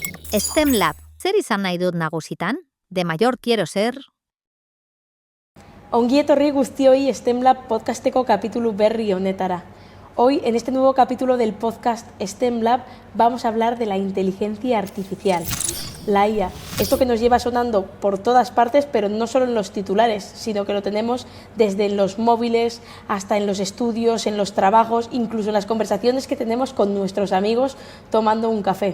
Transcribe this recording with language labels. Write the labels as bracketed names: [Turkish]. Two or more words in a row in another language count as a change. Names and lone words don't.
[Basque] STEM Lab, zer izan nahi dut nagusitan? [Spanish] De mayor quiero ser... [Basque] Ongi etorri guztioi STEM Lab podcasteko kapitulu berri honetara. [Spanish] Hoy, en este nuevo capítulo del podcast STEM Lab, vamos a hablar de la inteligencia artificial, la IA. Esto que nos lleva sonando por todas partes, pero no solo en los titulares, sino que lo tenemos desde los móviles hasta en los estudios, en los trabajos, incluso en las conversaciones que tenemos con nuestros amigos tomando un café.